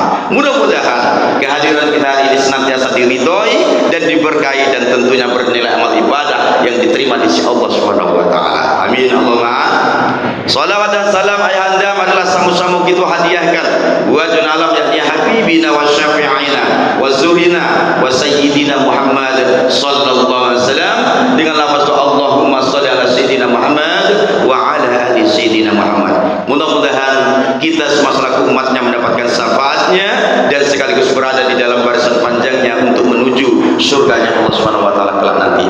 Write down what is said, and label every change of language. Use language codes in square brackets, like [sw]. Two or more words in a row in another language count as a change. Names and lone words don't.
[id] Mudah-mudahan kehadiran kita hari ini senantiasa diridhoi dan diberkahi dan tentunya bernilai amal ibadah yang diterima di sisi Allah [ar] سبحانه وتعالى. آمين اللهم. [id] Salawat dan salam ayahanda adalah samu-samu kita hadiahkan buat jun alam yakni [ar] حبيبنا وشفيعنا وذخرنا وسيدنا محمد صلى الله عليه وسلم [id] dengan lafaz [ar] اللهم صل على سيدنا محمد وعلى آل سيدنا محمد. [id] Mudah-mudahan kita semua selaku umatnya mendapatkan syafaatnya dan sekaligus berada di dalam barisan panjangnya untuk menuju surganya Allah [ar] سبحانه وتعالى [id] kelak nanti.